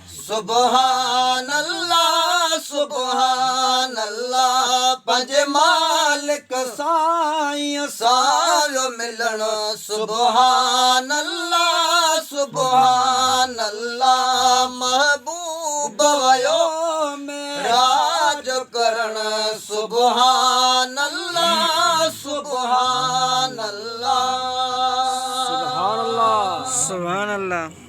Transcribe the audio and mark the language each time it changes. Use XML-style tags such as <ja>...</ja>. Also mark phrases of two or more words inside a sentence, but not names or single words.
<ar>سبحان الله، سبحان الله،</ar> <sd>پنهنجي مالڪ سائين سان پيو ملڻ.</sd> <ar>سبحان الله، سبحان الله،</ar> <sd>محبوب ويو راج ڪرڻ.</sd> <ar>سبحان الله، سبحان الله. سبحان الله، سبحان الله.</ar>